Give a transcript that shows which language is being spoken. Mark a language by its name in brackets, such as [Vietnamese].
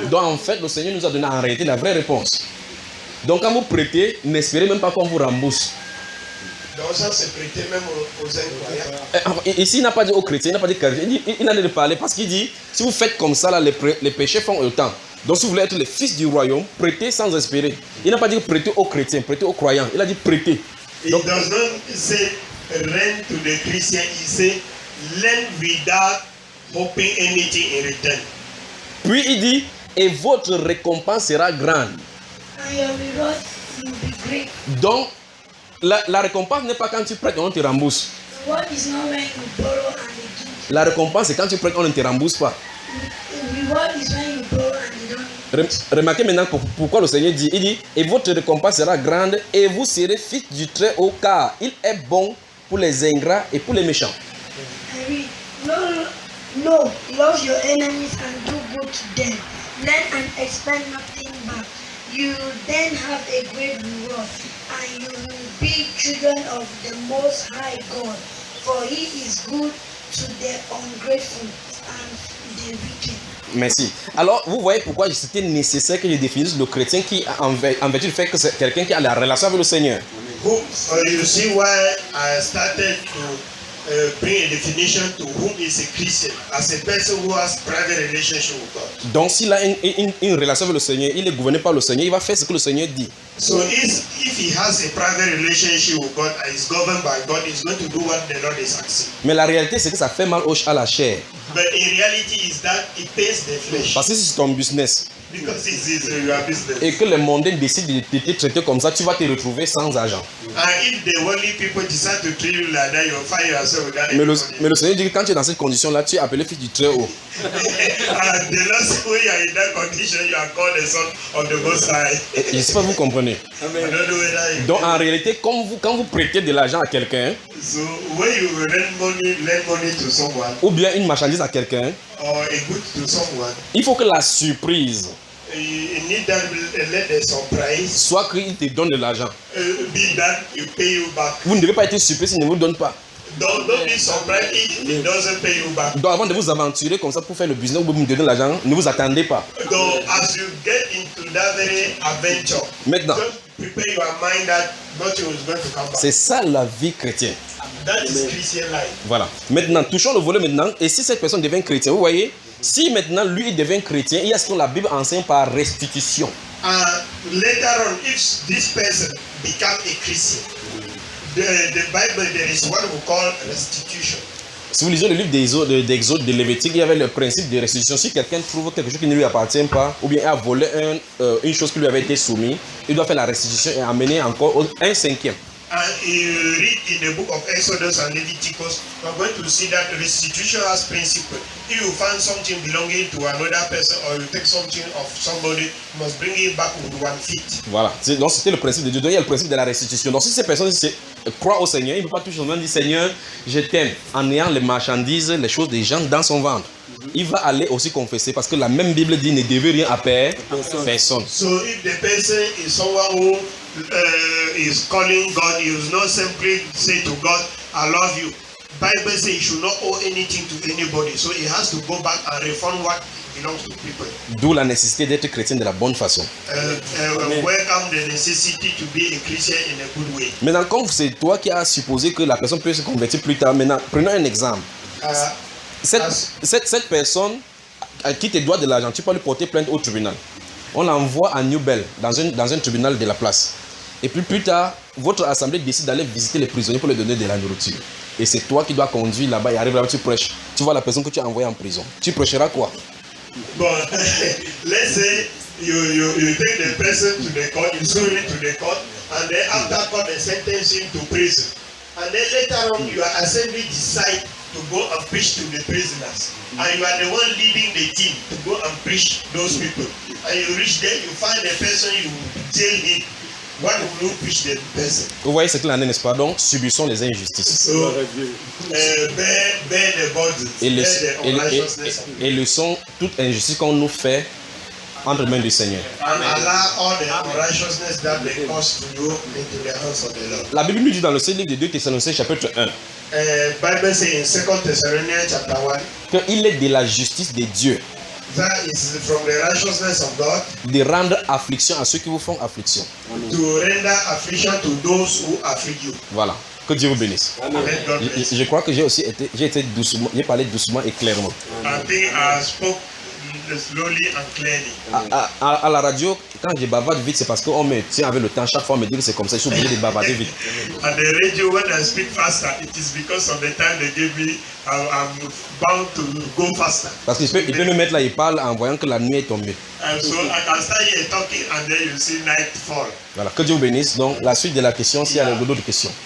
[French] Donc en fait, le Seigneur nous a donné en réalité la vraie réponse. Donc quand vous prêtez, n'espérez même pas qu'on vous rembourse. Donc ça c'est prêté même aux incroyants. Ici, il n'a pas dit aux chrétiens, il n'a pas dit chrétiens, il a de parler parce qu'il dit, si vous faites comme ça, là, les péchés font autant. Donc si vous voulez être les fils du royaume, prêtez sans espérer. Il n'a pas dit prêtez aux chrétiens, prêtez aux croyants. Il a dit prêtez. [English] It [French] Donc, [English] does not say lend to the Christian, it say lend without hoping anything in return. [French] puis il dit, et votre récompense sera grande. [English] And your reward will be great. [French] Donc, la récompense n'est pas quand tu prêtes, on te rembourse. [English] The reward is not when you borrow and they give. [French] La récompense, c'est quand tu prêtes, on ne te rembourse pas. [English] The reward is when you borrow and they don't. [French] Remarquez maintenant pourquoi le Seigneur dit, il dit, et votre récompense sera grande, et vous serez fils du Très-Haut, car il est bon pour les ingrats et pour les méchants. [English] I read, no, love your enemies and do good to them. Lend and expect nothing back. You then have a great reward, and you will be children of the Most High God, for He is good to the ungrateful and the wicked. [French] Merci. Alors, vous voyez pourquoi c'était nécessaire que je définisse le chrétien qui, en vertu du fait que c'est quelqu'un qui a la relation avec le Seigneur. [English] You see why I started to bring a definition to whom is a Christian as a person who has private relationship with God. [French] Donc, s'il a une relation avec le Seigneur, il est gouverné par le Seigneur, il va faire ce que le Seigneur dit. [English] So if he has a private relationship with God and is governed by God, he's going to do what the Lord is asking. [French] Mais la réalité, c'est que ça fait mal à la chair. [English] But in reality is that it pains the flesh. [French] Parce que si c'est ton business [English] Because it is your business. [French] et que les mondains décident de te traiter comme ça, tu vas te retrouver sans argent. [English] And if the worldly people decide to treat you like that, you'll find yourself without [French] Mais [English] anybody. [French] le Seigneur dit que quand tu es dans cette condition-là, tu es appelé fils du Très-Haut. [English] And the Lord said, when you are in that condition, you are called the son of the Most High. [French] Et je ne sais pas si vous comprenez. [English] I don't know whether you [French] Donc en réalité, quand vous prêtez de l'argent à quelqu'un, [English] So when you lend money to someone [French] ou bien une marchandise à quelqu'un, [English] or a good to someone, [French] il faut que la surprise [English] you need that let the surprise. [French] soit qu'il te donne de l'argent. [English] Be that you pay you back. [French] Vous ne devez pas être surpris s'il ne vous donne pas. [English] Don't be surprised if he doesn't pay you back. [French] Donc avant de vous aventurer comme ça pour faire le business ou me donner l'argent, ne vous attendez pas. [English] So as you get into that very adventure, [French] Maintenant, [English] just prepare your mind that nothing is going to come back. [French] c'est ça la vie chrétienne. [English] That is Christian life. [French] Voilà. Maintenant, touchons le volet maintenant. Et si cette personne devient chrétien, vous voyez, si maintenant lui il devient chrétien, il y a ce que la Bible enseigne par restitution. [English] And later on, if this person become a Christian, the Bible there is what we call restitution. [French] Si vous lisez le livre d'Exode, de Lévitique, il y avait le principe de restitution. Si quelqu'un trouve quelque chose qui ne lui appartient pas, ou bien a volé une chose qui lui avait été soumise, il doit faire la restitution et amener encore un cinquième. [English] And you read in the book of Exodus and Leviticus, we are going to see that restitution has principle. If you find something belonging to another person or you take something of somebody, you must bring it back with 1 feet. [French] Voilà. Donc c'était le principe de Dieu. Donc il y a le principe de la restitution. Donc si ces personnes croient au Seigneur, il ne peut pas tout simplement dire Seigneur, je t'aime, en ayant les marchandises, les choses des gens dans son ventre. Il va aller aussi confesser parce que la même Bible dit ne devez rien à personne. [English] So if the person is someone who is calling God, he will not simply say to God, I love you. Bible says he should not owe anything to anybody. So he has to go back and refund what belongs to people. [French] D'où la nécessité d'être chrétien de la bonne façon. [English] Welcome the necessity to be a Christian in a good way. [French] Maintenant, comme c'est toi qui as supposé que la personne peut se convertir plus tard, maintenant, prenons un exemple. Cette personne qui te doit de l'argent, tu peux lui porter plainte au tribunal. On l'envoie à New Bell, dans un tribunal de la place. Et puis plus tard, votre assemblée décide d'aller visiter les prisonniers pour leur donner de la nourriture. Et c'est toi qui dois conduire là-bas et arriver là-bas, tu prêches. Tu vois la personne que tu as envoyée en prison. Tu prêcheras quoi? [English] But let's say you take the person to the court, you sue him to the court, and then after court they sentence him to prison. And then later on your assembly decide to go and preach to the prisoners. And you are the one leading the team to go and preach those people. And you reach there, you find the person, you jail him. What will you preach the person? [French] Vous voyez ce qu'il en est, n'est-ce pas? Donc, subissons les injustices. [English] So, bear the burden, bear the unrighteousness. [French] Et leçons toute injustice qu'on nous fait entre les mains du Seigneur. [English] And allow all the unrighteousness that they cause to you into the hands of the Lord. [French] La Bible nous dit dans le livre de 2 Thessaloniciens chapitre 1 [English] Bible says in 2 Thessalonians chapter 1 [French] qu'il est de la justice de Dieu [English] that is from the righteousness of God [French] de rendre affliction à ceux qui vous font affliction. [English] to render affliction to those who afflict you. [French] Voilà. Que Dieu vous bénisse. [English] Amen. God bless you. [French] Je crois que j'ai été doucement, j'ai parlé doucement et clairement. [English] I think I spoke slowly and clearly. [French] À la radio, quand je bavarde vite, c'est parce qu'on me tient avec le temps. Chaque fois, on me dit que c'est comme ça. Je suis obligé de bavarder vite. [English] At the radio, when I speak faster, it is because of the time they give me. I'm bound to go faster. [French] Parce qu'il peut me mettre là, il parle en voyant que la nuit est tombée. [English] And so I can start here talking and then you see night fall. [French] Voilà, que Dieu vous bénisse. Donc, la suite de la question, s'il y a d'autres questions.